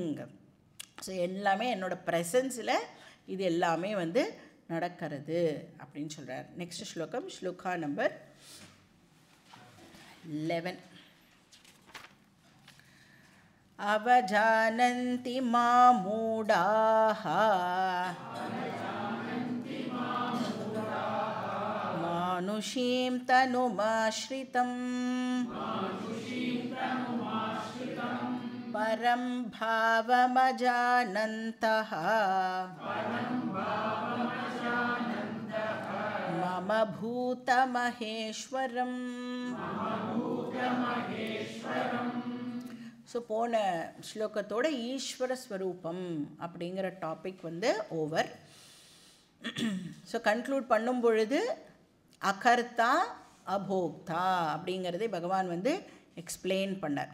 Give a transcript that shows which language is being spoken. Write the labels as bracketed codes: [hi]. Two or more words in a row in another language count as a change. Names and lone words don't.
[ta] ஸோ எல்லாமே என்னோடய ப்ரெசன்ஸில் இது எல்லாமே வந்து நடக்கிறது அப்படின்னு சொல்கிறார். நெக்ஸ்ட் ஸ்லோகம், ஸ்லோகா நம்பர் 11. [sa] अवजानन्ति मामूढाः मानुषीं तनुमाश्रितं परं भावमजानन्तः मम भूतमहेश्वरम्. [ta] ஸோ போன ஸ்லோகத்தோட ஈஸ்வர ஸ்வரூபம் அப்படிங்கிற டாபிக் வந்து ஓவர். ஸோ கன்க்ளூட் பண்ணும் பொழுது அகர்த்தா அபோக்தா அப்படிங்கிறதே பகவான் வந்து எக்ஸ்பிளைன் பண்ணார்.